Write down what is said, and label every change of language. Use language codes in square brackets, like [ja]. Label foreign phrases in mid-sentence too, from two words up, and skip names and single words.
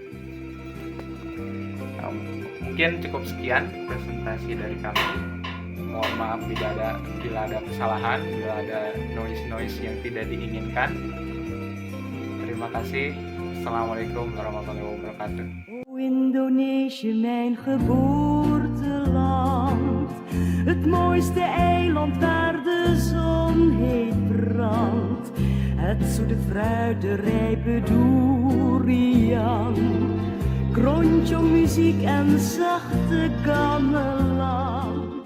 [id] Mungkin cukup sekian presentasi dari kami. Mohon maaf bila ada kesalahan, bila ada noise yang tidak diinginkan. Terima kasih. [ar] السلام عليكم ورحمة الله وبركاته. [nl] O Indonesië, mijn geboorteland, het mooiste eiland waar de zon heet brandt, het zoete fruit, de rijpe durian, krontjong muziek en zachte gamelan.